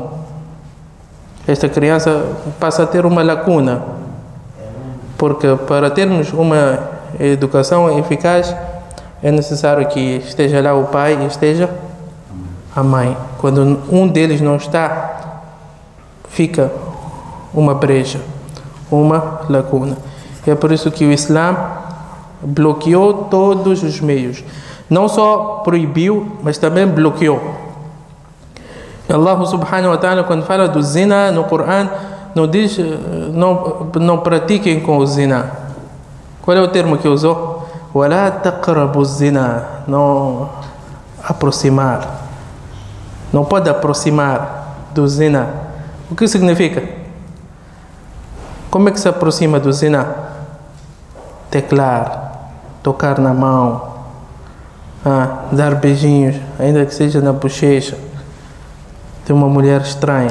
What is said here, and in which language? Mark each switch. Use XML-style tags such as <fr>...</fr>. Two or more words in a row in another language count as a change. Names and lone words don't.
<pt>Esta criança passa a ter uma lacuna, porque para termos uma educação eficaz é necessário que esteja lá o pai e esteja a mãe. Quando um deles não está, fica uma brecha, uma lacuna. É por isso que o Islã bloqueou todos os meios. Não só proibiu, mas também bloqueou. Allah</pt> <ar>سبحانه وتعالى,</ar> <pt>quando fala do zina no Corão, não diz não pratiquem com o zina. Qual é o termo que usou?</pt> <ar>وَلَا تَقْرَبُوا الزِّنَا.</ar> <pt>Não aproximar. Não pode aproximar do zina. O que significa? Como é que se aproxima do zina? Teclar, tocar na mão, dar beijinhos, ainda que seja na bochecha de uma mulher estranha.</pt>